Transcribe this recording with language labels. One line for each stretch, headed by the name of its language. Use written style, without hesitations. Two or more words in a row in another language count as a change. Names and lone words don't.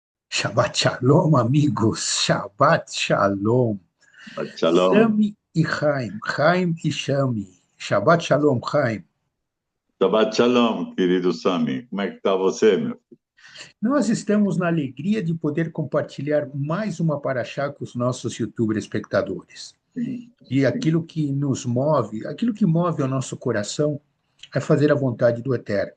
Hebrew: שבת שלום, amigos. שבת שלום. Shalom.
Portuguese: Sami e Chaim. Chaim e Shami.
Hebrew: שבת שלום,
Portuguese: Chaim.
Hebrew: שבת שלום,
Portuguese: querido Sami. Como é que está você, meu Nós estamos na alegria de poder compartilhar mais uma paraxá com os nossos YouTube espectadores. filho? E Sim. aquilo que nos move, aquilo que move o nosso coração é fazer a vontade do Eterno.